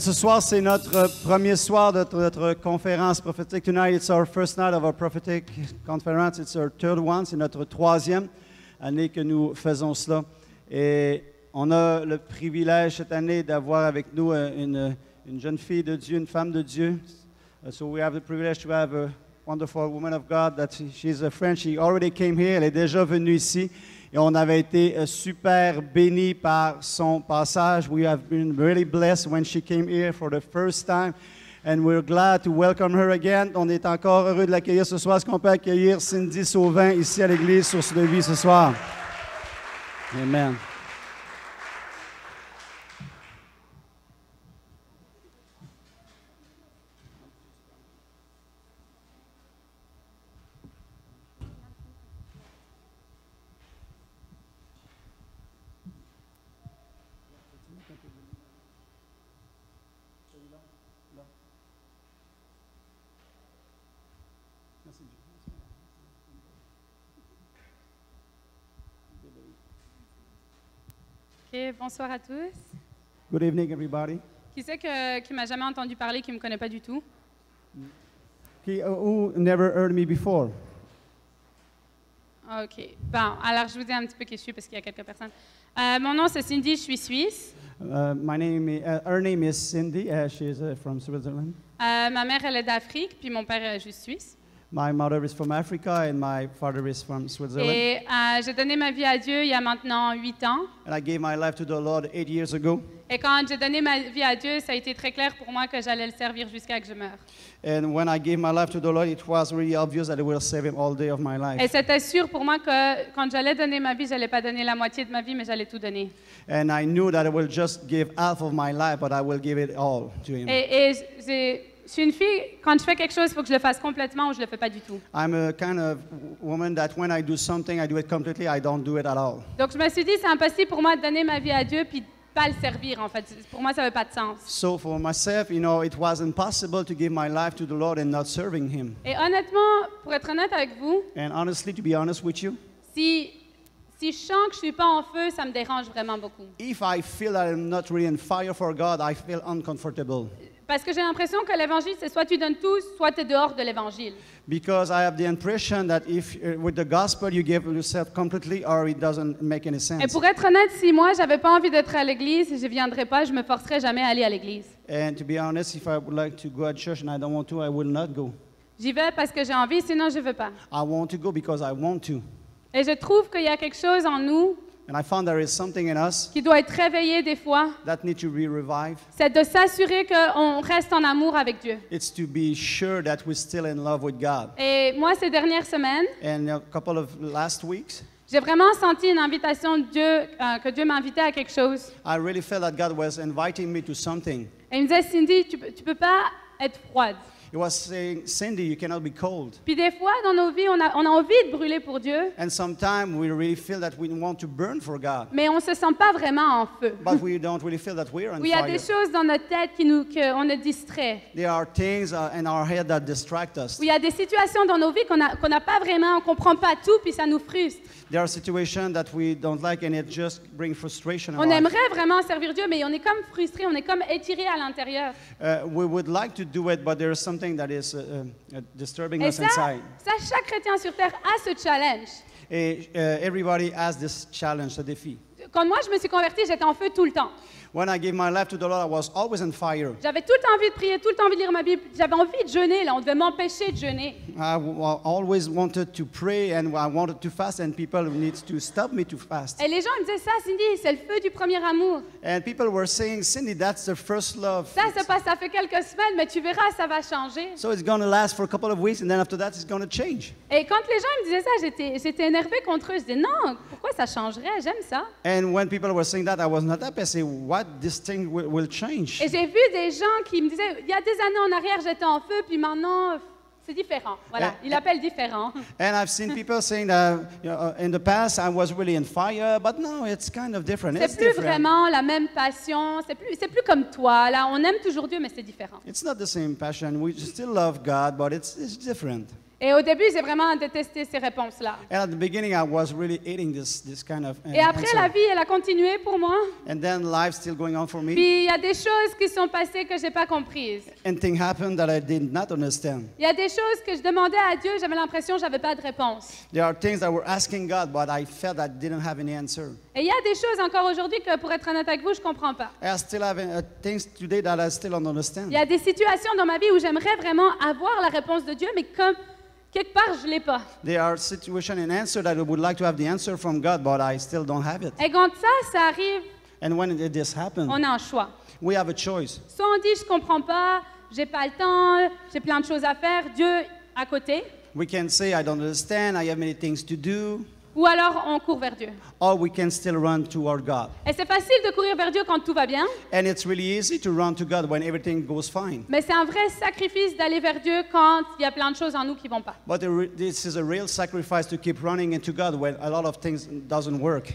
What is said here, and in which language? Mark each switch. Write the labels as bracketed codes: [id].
[fr] Ce soir, c'est notre premier soir de notre conférence prophétique. [en] Tonight, it's our first night of our prophetic conference. It's our third one. [fr] C'est notre troisième année que nous faisons cela. Et on a le privilège cette année d'avoir avec nous une jeune fille de Dieu, une femme de Dieu. [en] So we have the privilege to have a wonderful woman of God that she's a friend. She already came here. [fr] Elle est déjà venue ici. Et on avait été super bénis par son passage. [en] We have been really blessed when she came here for the first time. And we're glad to welcome her again. [fr] On est encore heureux de l'accueillir ce soir. Est-ce qu'on peut accueillir Cindy Sauvin ici à l'église Source de Vie ce soir? Amen. Okay, bonsoir à tous. [en] Good evening, everybody. [fr] Qui c'est qui m'a jamais entendu parler, qui me connaît pas du tout? [en] Who never heard me before? OK. [fr] Bon, alors je vous dis un petit peu qui je suis parce qu'il y a quelques personnes. Mon nom c'est Cindy, je suis suisse. [en] Her name is Cindy. She is from Switzerland. [fr] Ma mère elle est d'Afrique, puis mon père est juste suisse. [en] My mother is from Africa and my father is from Switzerland. [fr] Et j'ai donné ma vie à Dieu il y a maintenant 8 ans. [en] And I gave my life to the Lord 8 years ago. [fr] Et quand j'ai donné ma vie à Dieu, ça a été très clair pour moi que j'allais le servir jusqu'à que je meure. [en] And when I gave my life to the Lord, it was really obvious that I will save Him all day of my life. [fr] Et c'était sûr pour moi que quand j'allais donner ma vie, j'allais pas donner la moitié de ma vie, mais j'allais tout donner. [en] And I knew that I will just give half of my life, but I will give it all to Him. [fr] Et je suis une fille, quand je fais quelque chose, il faut que je le fasse complètement ou je le fais pas du tout. [en] I'm a kind of woman that when I do something, I do it completely. I don't do it at all. [fr] Donc je me suis dit, c'est impossible pour moi de donner ma vie à Dieu puis de pas le servir en fait. Pour moi, ça n'avait pas de sens. [en] So for myself, it was impossible to give my life to the Lord and not serving Him. [fr] Et honnêtement, pour être honnête avec vous, [en] And honestly, to be honest with you, [fr] si je sens que je suis pas en feu, ça me dérange vraiment beaucoup. [en] if I feel that I'm not really on fire for God, I feel uncomfortable. [fr] Parce que j'ai l'impression que l'évangile, c'est soit tu donnes tout, soit tu es dehors de l'évangile. [en] Because I have the impression that if with the gospel you give yourself completely or it doesn't make any sense. [fr] Et pour être honnête, si moi, j'avais pas envie d'être à l'église, je viendrais pas, je me forcerais jamais à aller à l'église. [en] And to be honest, if I would like to go at church and I don't want to, I will not go. [fr] J'y vais parce que j'ai envie, sinon je veux pas. [en] I want to go because I want to. [fr] Et je trouve qu'il y a quelque chose en nous [en] And I found there is something in us [fr] qui doit être réveillé des fois. [en] that needs to be revived. [fr] C'est de s'assurer qu'on reste en amour avec Dieu. [en] It's to be sure that we're still in love with God. [fr] Et moi, ces dernières semaines, [en] And a couple of last weeks, [fr] j'ai vraiment senti une invitation de Dieu, que Dieu m'invitait à quelque chose. [en] I really felt that God was inviting me to something. [fr] Et il me disait, Cindy, tu peux pas être froide. [en] He was saying, Cindy, you cannot be cold. [fr] Puis des fois, dans nos vies, on a envie de brûler pour Dieu, [en] And sometimes we really feel that we want to burn for God, [fr] mais on se sent pas vraiment en feu. [en] but we don't really feel that we're on [fr] Où il y a des [en] fire. [fr] choses dans notre tête qu'on est distrait. [en] There are things in our head that distract us. [fr] Où il y a des situations dans nos vies qu'on n'a pas vraiment, on comprend pas tout, puis ça nous frustre. [en] There are situations that we don't like and it just brings frustration in [fr] On [en] our life. [fr] aimerait vraiment servir Dieu, mais on est comme frustré, on est comme étiré à l'intérieur. [en] We would like to do it, but there is something that is disturbing [fr] Et [en] us inside. [fr] ça, chaque chrétien sur terre a ce challenge. [en] And, everybody has this challenge, [fr] ce défi. Quand moi, je me suis convertie, j'étais en feu tout le temps. [en] When I gave my life to the Lord, I was always on fire. [fr] J'avais tout le temps envie de prier, tout le temps envie de lire ma Bible. J'avais envie de jeûner, là. On devait m'empêcher de jeûner. [en] Always wanted to pray and I wanted to fast, and people need to stop me to fast. [fr] Et les gens me disaient, ça, Cindy, c'est le feu du premier amour. [en] And people were saying, Cindy, that's the first love. [fr] Ça fait quelques semaines, mais tu verras, ça va changer. [en] So it's going to last for a couple of weeks, and then after that, it's going to change. [fr] Et quand les gens me disaient ça, j'étais énervée contre eux. Je disais, non, pourquoi ça changerait? J'aime ça. [en] And when people were saying that, I was not happy. I said, what, this thing will change? [fr] Et j'ai vu des gens qui me disaient, il y a des années en arrière, j'étais en feu, puis maintenant, c'est différent. Voilà, il appelle différent. [en] And I've seen people saying that in the past I was really on fire, but now it's kind of different. [fr] C'est plus vraiment la même passion, c'est plus comme toi. Là, on aime toujours Dieu, mais c'est différent. [en] It's not the same passion. We still love God, but it's different. [fr] Et au début, j'ai vraiment détesté ces réponses-là. [en] And at the beginning, I was really hating this kind of [fr] Et après, [en] answer. [fr] la vie, elle a continué pour moi. [en] And then life's still going on for me. [fr] Puis il y a des choses qui sont passées que j'ai pas comprises. [en] And things happened that I did not understand. [fr] Il y a des choses que je demandais à Dieu, j'avais l'impression que j'avais pas de réponse. [en] There are things that were asking God, but I felt I didn't have any answer. [fr] Et il y a des choses encore aujourd'hui que, pour être honnête avec vous, je comprends pas. [en] I still have things today that I still don't understand. [fr] Il y a des situations dans ma vie où j'aimerais vraiment avoir la réponse de Dieu, mais comme quelque part, je l'ai pas. [en] There are situations and answers that I would like to have the answer from God, but I still don't have it. [fr] Et quand ça arrive, [en] And when this happens, [fr] on a un choix. [en] we have a choice. [fr] Soit on dit, je comprends pas, j'ai pas le temps, j'ai plein de choses à faire, Dieu à côté. [en] We can say, I don't understand, I have many things to do. [fr] Ou alors, on court vers Dieu. [en] Or we can still run toward God. [fr] Et c'est facile de courir vers Dieu quand tout va bien, [en] And it's really easy to run to God when everything goes fine. [fr] mais c'est un vrai sacrifice d'aller vers Dieu quand il y a plein de choses en nous qui vont pas. [en] But this is a real sacrifice to keep running into God when a lot of things doesn't work.